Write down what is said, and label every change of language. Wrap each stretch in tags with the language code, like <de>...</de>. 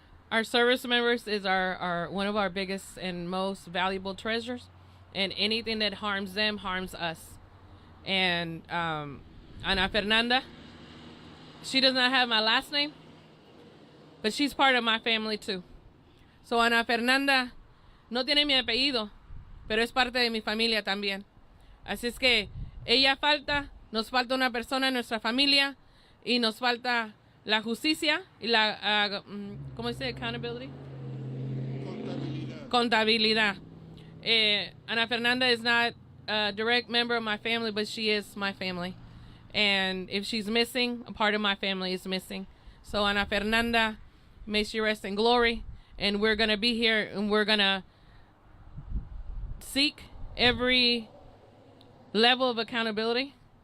<en>Our service members is our one of our biggest and most valuable treasures, and anything that harms them harms us. And Ana Fernanda, she does not have my last name, but she's part of my family too.</en> <es>So Ana Fernanda no tiene mi apellido, pero es parte de mi familia también. Así es que ella falta, nos falta una persona en nuestra familia y nos falta la justicia y la, ¿cómo se dice?</es> <en>Accountability. Contabilidad. Ana Fernanda is not a direct member of my family, but she is my family. And if she's missing, a part of my family is missing. So Ana Fernanda, may she rest in glory. And we're going to be here and we're going to seek every level of accountability.</en>